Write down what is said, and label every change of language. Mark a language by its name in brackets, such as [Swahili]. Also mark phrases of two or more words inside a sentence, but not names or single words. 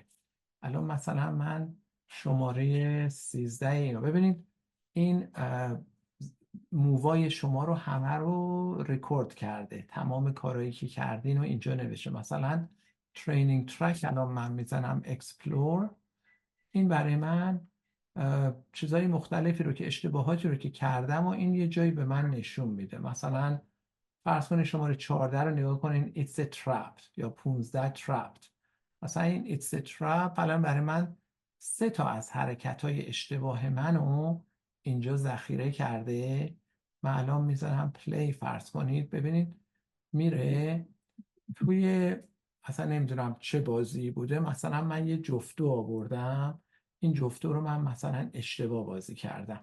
[Persian] الان مثلا من شماره 13 اینو ببینید، این مووای شما رو همه رو رکورد کرده، تمام کارهایی که کردین و اینجا نوشته. مثلا [English] training track [Persian] الان من میزنم اکسپلور، این برای من چیزهای مختلفی رو که اشتباهاتی رو که کردم و این یه جایی به من نشون میده. مثلا فرض کنید شماره 14 رو نگاه کنین، [English] it's a trap، [Persian] یا 15 trapped. مثلا این [English] it's a trap [Persian] الان برای من 3 تا از حرکت‌های اشتباه منو اینجا ذخیره کرده. من الان میذارم پلی، فرض کنید ببینید میره توی، اصلا نمیدونم چه بازی بوده، مثلا من یه جفتو آوردم، این جفتو رو من مثلا اشتباه بازی کردم.